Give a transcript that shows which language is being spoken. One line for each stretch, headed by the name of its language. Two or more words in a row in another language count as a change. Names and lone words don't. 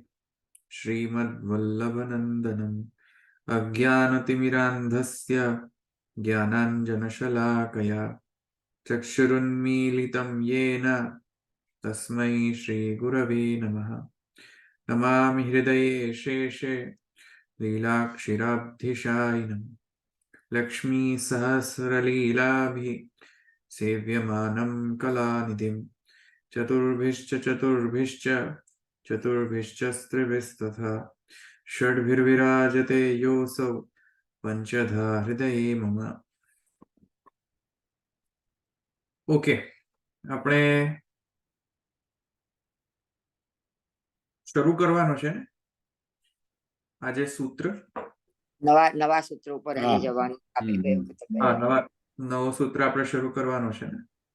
Sanskrit: श्रीमद्वल्लभनन्दनम् अज्ञानतिमिरान्धस्य ज्ञानाञ्जनशलाकया चक्षुरुन्मीलितं येन तस्मै श्रीगुरवे नमः नमामि हृदये शेषे लीलाक्षिराब्धिशायिनम् लक्ष्मीसहस्रलीलाभिः सेव्यमानं कलानिधिं चतुर्भिश्च स्त्रिभिस्तथा षड्भिर्विराजते योऽसौ पंचधा हृदये मम।
Gujarati: ओके, આપણે શરૂ કરવાનો છે ને આજે સૂત્ર નવા સૂત્ર ઉપર આજે જવાનું આપણે બે વખત નવો સૂત્ર આપણે શરૂ કરવાનો છે ને.